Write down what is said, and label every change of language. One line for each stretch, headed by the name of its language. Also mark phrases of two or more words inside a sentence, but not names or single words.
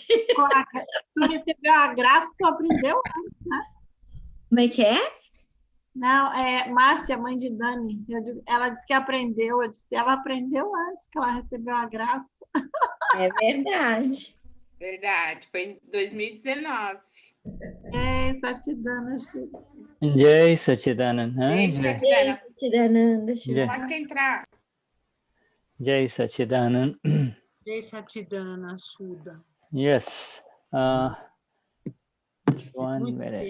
Portuguese: Tu recebeu a graça, tu aprendeu antes, né? Como é que é? Não, Márcia, mãe de Dani. Ela disse que aprendeu. Eu disse, ela aprendeu antes que ela recebeu a graça. É verdade. Verdade, foi em 2019. Satchidananda. Jai Satchidananda. Ei, Satchidananda, Satchidananda, pode entrar. Jai Satchidananda. Jai Satchidananda, Shuddha.
English: Yes. Just 1
Portuguese: Muito
English: minute.